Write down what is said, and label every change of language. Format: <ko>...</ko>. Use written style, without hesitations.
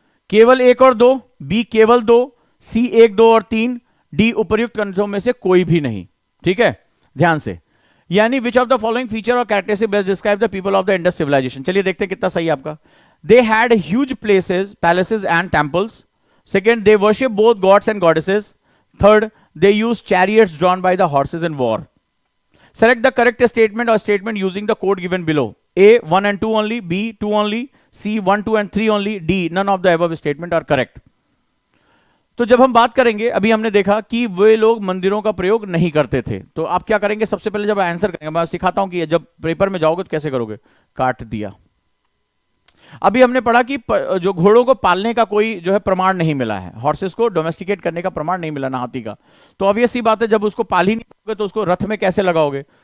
<hi>केवल 1 और 2, बी केवल 2, सी 1, 2 और 3, डी उपर्युक्त कथनों में से कोई भी नहीं। ठीक है, ध्यान से, यानी</hi> <en>Which of the following feature और characteristic best describe the people of the Indus civilization.</en> <hi>चलिए देखते हैं कितना सही है आपका।</hi> <en>They had huge palaces and temples. Second, they worship both gods and goddesses. Third, they use chariots drawn by the horses in war. Select the correct statement or statement using the code given below. A, 1 and 2 only. B, 2 only. C, 1, 2 and 3 only. D, none of the above statement are correct.</en> <hi>तो जब हम बात करेंगे, अभी हमने देखा कि वे लोग मंदिरों का प्रयोग नहीं करते थे। तो आप क्या करेंगे, सबसे पहले जब आंसर करेंगे, मैं सिखाता हूं कि जब पेपर में जाओगे तो कैसे करोगे। काट दिया, अभी हमने पढ़ा कि जो घोड़ों को पालने का कोई जो है प्रमाण नहीं मिला है, हॉर्सेस को डोमेस्टिकेट करने का प्रमाण नहीं मिला ना हाथी का, तो ऑब्वियस सी बात है जब उसको पाल ही नहीं पाओगे तो उसको रथ में कैसे लगाओगे।</hi>